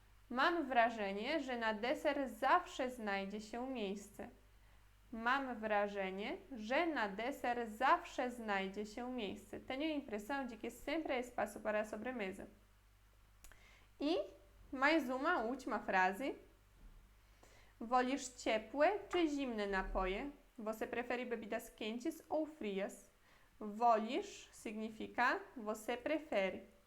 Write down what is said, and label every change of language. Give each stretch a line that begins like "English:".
Polish: Mam wrażenie, że na deser zawsze znajdzie się miejsce. Mam wrażenie, że na deser zawsze znajdzie się miejsce.
Portuguese: Tenho a impressão de que sempre há espaço para a sobremesa. E mais uma última frase.
Polish: Wolisz ciepłe czy zimne napoje?
Portuguese: Você prefere bebidas quentes ou frias? Wolisz significa você prefere.